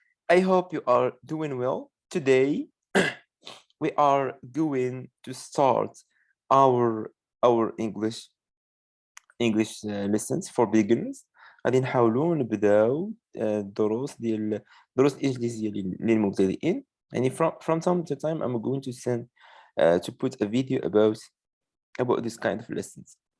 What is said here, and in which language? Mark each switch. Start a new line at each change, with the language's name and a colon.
English: I hope you are doing well. Today, we are going to start our our English lessons for beginners.
Arabic: غادي نحاولوا نبداو دروس الإنجليزية للمبتدئين.
English: يعني from time to time I'm going to send to put a video about this kind of lessons.